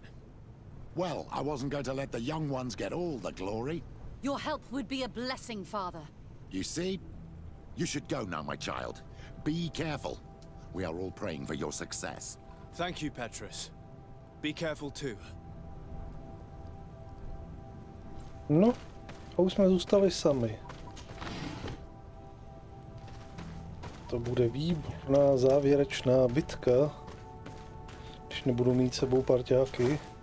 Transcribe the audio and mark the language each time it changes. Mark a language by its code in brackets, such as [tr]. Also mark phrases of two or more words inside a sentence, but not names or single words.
[en] Well, I wasn't going to let the young ones get all the glory. Your help would be a blessing, Father. You see? You should go now, my child. Be careful. We are all praying for your success. Thank you, Petrus. Be careful too. [cs] No, a už jsme zůstali sami. To bude výborná závěrečná bitka, když nebudu mít sebou parťáky.